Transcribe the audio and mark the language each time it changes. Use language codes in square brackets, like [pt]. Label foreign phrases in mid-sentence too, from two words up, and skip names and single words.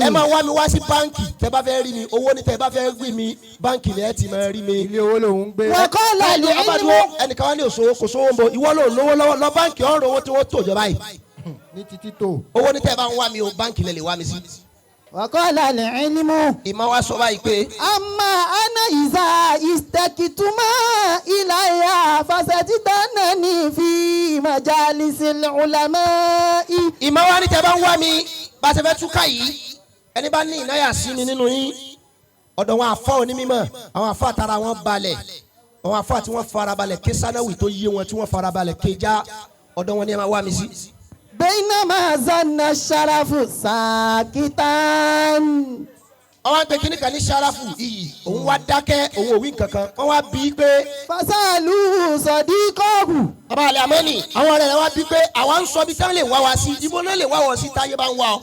[yo] ẹ máa wá mi wá sí báǹkì tẹ́ bá fẹ́ rí mi owó ní tẹ́ bá fẹ́ rí mi báǹkì lẹ́ẹ̀ ti máa rí mi. ilé owó lòún gbé. [ar] وقال العلم. [yo] ẹnìkan wá ní òṣòwò kò sówó ń bọ ìwọ ló lówó lọ́wọ́ lọ báǹkì ọ̀rọ̀ owó tí wọ́n tò jọba yìí. ní títí tó. owó ní tẹ́ ẹ bá ń wá mi o báǹkì lẹ lè wá mi sí. [ar] وقال العلم. [yo] ìmọ̀ wa sọ báyìí pé [ar] أما أنا إذا اشتقتم إلي فستجدونني في مجالس العلماء. [yo] ìmọ̀ wa ní tẹ́ bá ń wá mi bá a ṣe fẹ́ túká yìí ẹni bá ní ìnáyà sí ni nínú yín ọ̀dọ̀ wọn àfọ́ onímọ̀ àwọn àfọ́ àtàrà wọn balẹ̀ àwọn àfọ́ àti wọn farabalẹ̀ ké sanáwì tó yé wọn tí wọ́n farabalẹ̀ ké já ọ̀dọ̀ wọn ni ẹ máa wá mi sí. [ar] بينما ظن الشرف ساكتا. [yo] àwọn àgbẹ̀ kìíní kan ní sarafu iyì òun wá dákẹ́ òun òwì kankan wọ́n wá bí pé [ar] فسألوا صديقه. [yo] bàbá àlẹ́ àmọ́ni àwọn ọ̀rẹ́ rẹ̀ wá bí pé àwa ń sọ bí táwọn lè wá wa sí ibo náà lè wá wọ sí táyé bá ń wá ọ.